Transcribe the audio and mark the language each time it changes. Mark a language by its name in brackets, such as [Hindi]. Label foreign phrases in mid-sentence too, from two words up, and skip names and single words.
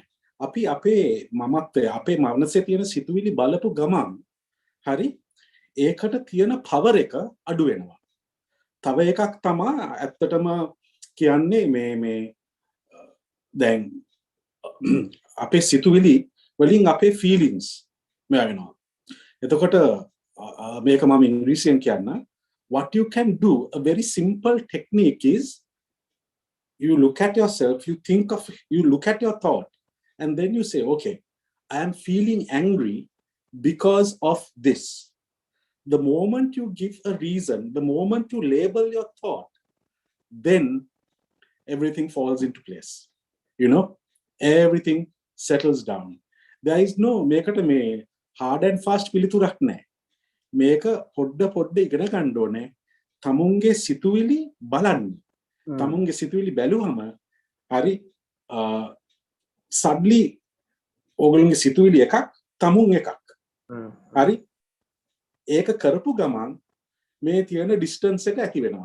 [Sinhala] අපි අපේ මමත්වය, අපේ මනසේ තියෙන සිතුවිලි බලපු ගමන් හරි ඒකට තියෙන පවර් එක අඩු වෙනවා. තව එකක් තමයි ඇත්තටම කියන්නේ මේ දැන් අපේ සිතුවිලි වලින් අපේ ෆීලිංග්ස් මෙයා වෙනවා. එතකොට මේක මම ඉංග්‍රීසියෙන් කියන්න. [English] What you can do, a very simple technique is you look at yourself, you look at your thought, and then you say, okay, I am feeling angry because of this. The moment you give a reason, the moment you label your thought, then everything falls into place. Everything settles down. There is no [Sinhala] මේකට මේ [English] hard and fast [Sinhala] පිළිතුරක් නැහැ. මේක පොඩ්ඩ ඉගෙන ගන්න ඕනේ. තමුන්ගේ සිතුවිලි බලන්න. තමුන්ගේ සිතුවිලි බැලුවම හරි suddenly ඕගොල්ලෝගේ සිතුවිලි එකක් තමුන් එකක්. හරි ඒක කරපු ගමන් මේ තියෙන distance එක ඇති වෙනවා.